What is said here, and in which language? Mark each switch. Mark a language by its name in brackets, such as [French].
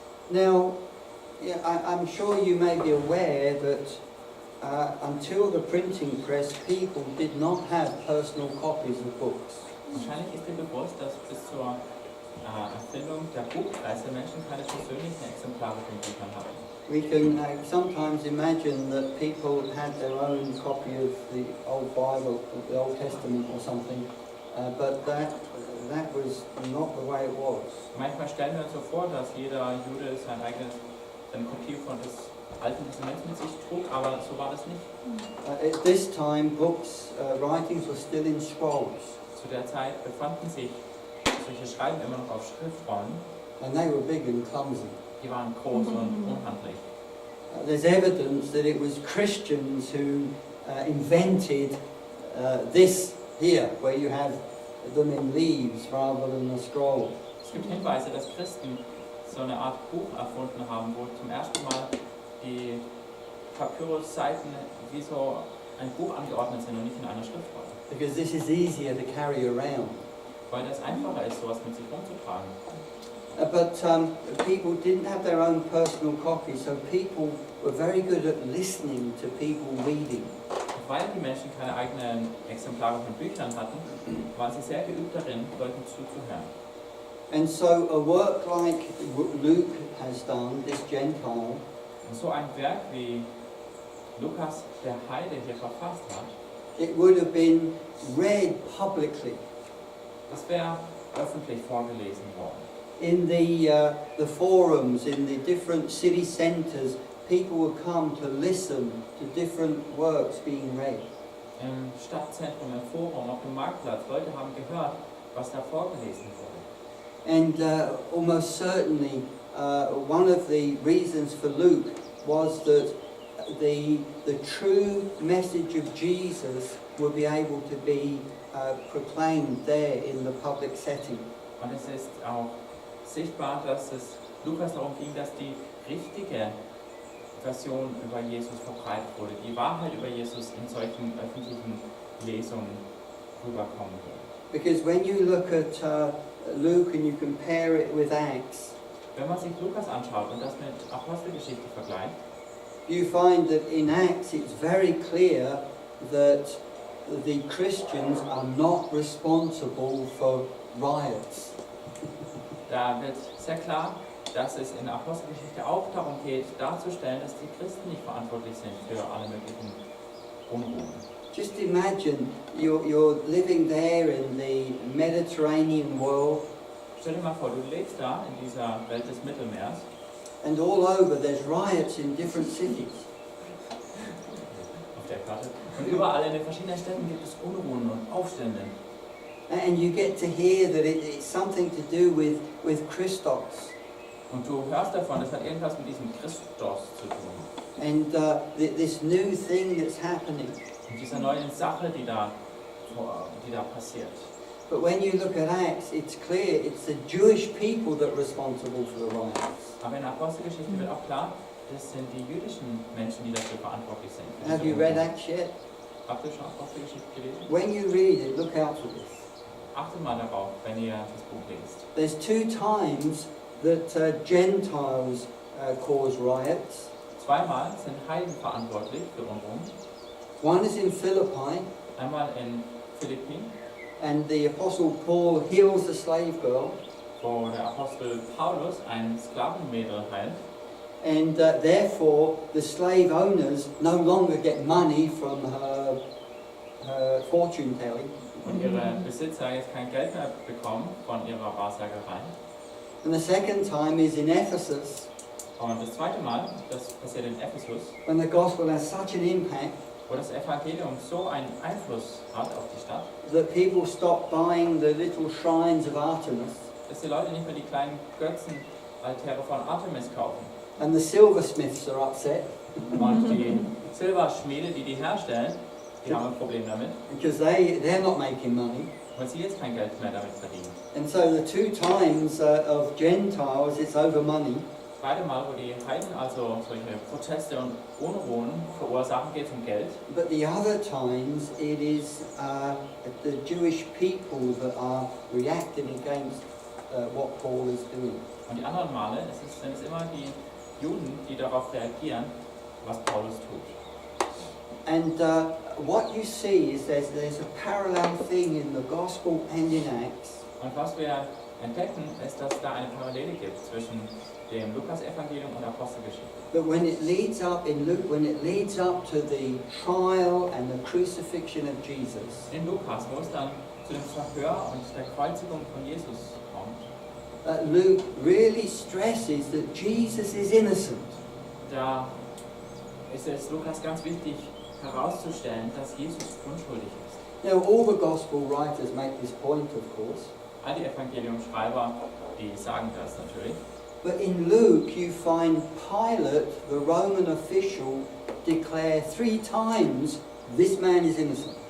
[English] Now, yeah, I'm sure you may be aware that until the printing press, people did not have personal copies of books. [German] Wahrscheinlich ist dir bewusst, dass bis zur Erfindung der Buchpresse Menschen keine persönlichen Exemplare von Büchern hatten. [English] We can sometimes imagine that people had their own copy of the old Bible, the Old Testament or something, but that was not the way it was. [German] Manchmal stellen wir uns so vor, dass jeder Jude seine Kopie von des Alten Testaments mit sich trug, aber so war das nicht. [English] At this time, books, writings were still in scrolls. [German] Zu der Zeit befanden sich solche Schreiben immer noch auf Schriftrollen. [English] And they were big and clumsy. [German] Die waren groß und unhandlich. [English] There's evidence that it was Christians who invented this here, where you have them in leaves rather than a scroll. [German] Es gibt Hinweise, dass Christen so eine Art Buch erfunden haben, wo zum ersten Mal die Papyrusseiten wie so ein Buch angeordnet sind und nicht in einer Schriftrolle. [English] Because this is easier to carry around. [German] Weil das einfacher ist, sowas mit sich rumzutragen. [English] But people didn't have their own personal copies, so people were very good at listening to people reading. [German] Weil die Menschen keine eigenen Exemplare von Büchern hatten, waren sie sehr geübt darin, Leuten zuzuhören. [English] And so a work like Luke has done, this Gentile, [German] Und so ein Werk wie Lukas, der Heide, hier verfasst hat, [English] it would have been read publicly. [German] Das wäre öffentlich vorgelesen worden. [English] In the forums, in the different city centres, people would come to listen to different works being read. [German] Im Stadtzentrum, im Forum, auf dem Marktplatz, Leute haben gehört, was da vorgelesen wurde. [English] And almost certainly one of the reasons for Luke was that the true message of Jesus will be able to be proclaimed there in the public setting. [German] Und es ist auch sichtbar, dass es Lukas darum ging, dass die richtige Version über Jesus verbreitet wurde, die Wahrheit über Jesus in solchen öffentlichen Lesungen rüberkommen wird. [English] Because when you look at Luke and you compare it with Acts, [German] Wenn man sich Lukas anschaut und das mit Apostelgeschichte vergleicht, [English] you find that in Acts it's very clear that the Christians are not responsible for riots. [German] da wird sehr klar, dass es in der Apostelgeschichte auch darum geht, darzustellen, dass die Christen nicht verantwortlich sind für alle möglichen Unruhen. [English] Just imagine you're living there in the Mediterranean world, [German] Stell dir mal vor, du lebst da in dieser Welt des Mittelmeers [English] and all over there's riots in different cities. [German] auf der Karte und überall in den verschiedenen Städten gibt es Unruhen und Aufstände. [English] And you get to hear that it's something to do with Christos. [German] Und du hörst davon, das hat irgendwas mit diesem Christus zu tun. [English] And this new thing that's happening. [German] Und dieser neuen Sache, die da passiert. [English] But when you look at Acts, it's clear it's the Jewish people that are responsible for the riots. [German] Aber in der Apostelgeschichte wird auch klar, das sind die jüdischen Menschen, die dafür verantwortlich sind. [English] Have you read Acts yet? [German] Habt ihr schon Apostelgeschichte gelesen? [English] When you read it, look out for this. [German] Achtet mal darauf, wenn ihr das Buch lest. [English] There's two times that Gentiles cause riots. [German] Zweimal sind Heiden verantwortlich für Unruhen. [English] One is in Philippi, [German] Einmal in Philippi, [English] and the Apostle Paul heals the slave girl, [German] wo der Apostel Paulus ein Sklavenmädel heilt. [English] and therefore the slave owners no longer get money from her fortune telling. [German] Und ihre Besitzer jetzt kein Geld mehr bekommen von ihrer Wahrsagerei. [English] And the second time is in Ephesus, [German] Und das zweite Mal, das passiert in Ephesus, [English] when the gospel has such an impact [German] wo das Evangelium so einen Einfluss hat auf die Stadt, [English] that people stop buying the little shrines of Artemis, [German] dass die Leute nicht mehr die kleinen Götzenaltäre von Artemis kaufen. [English] and the silversmiths are upset [German] Und die Silberschmiede, die herstellen, die haben ein Problem damit, [English] because they're not making money. [German] weil sie jetzt kein Geld mehr damit verdienen. [English] And so the two times of Gentiles, it's over money. [German] Beide Mal, wo die Heiden also solche Proteste und Unruhen verursachen, geht es um Geld. [English] But the other times, it is the Jewish people that are reacting against what Paul is doing. [German] Und die anderen Male sind es immer die Juden, die darauf reagieren, was Paulus tut. [English] And what you see is there's a parallel thing in the gospel and in Acts. [German] Und was wir entdecken, ist, dass da eine Parallele gibt zwischen dem Lukas-Evangelium und der Apostelgeschichte. [English] But when it leads up in Luke, when it leads up to the trial and the crucifixion of Jesus, [German] In Lukas, wo es dann zu dem Verhör und der Kreuzigung von Jesus kommt, [English] Luke really stresses that Jesus is innocent. [German] da ist es Lukas ganz wichtig herauszustellen, dass Jesus unschuldig ist. [English] Now, all the gospel writers make this point, of course. [German] All die Evangeliumschreiber, die sagen das natürlich. [English] But in Luke, you find Pilate, the Roman official, declare 3 times, this man is innocent.